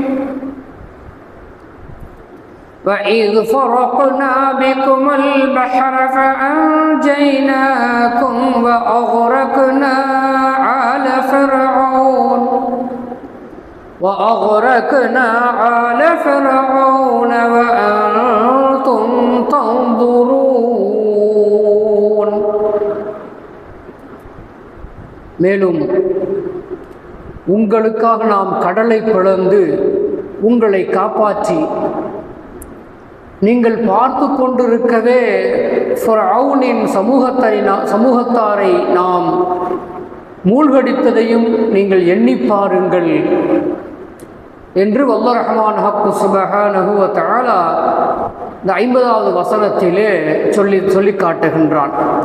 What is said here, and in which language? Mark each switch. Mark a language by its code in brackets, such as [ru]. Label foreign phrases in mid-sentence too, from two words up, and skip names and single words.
[ar] وإذ فرقنا بكم البحر فأنجيناكم وأغرقنا آل فرعون وأنتم تنظرون. [ta] மேலும் உங்களுக்காக நாம் கடலை பிளந்து உங்களை காப்பாற்றி நீங்கள் பார்த்து கொண்டிருக்கவே ஃபிரௌனின் சமூகத்தாரை நாம் மூழ்கடித்ததையும் நீங்கள் எண்ணி பாருங்கள் என்று வல்ல ரஹ்மான் [ar] حق سبحانه و تعالى [ta] இந்த 50வது வசனத்திலே சொல்லி காட்டுகின்றான்.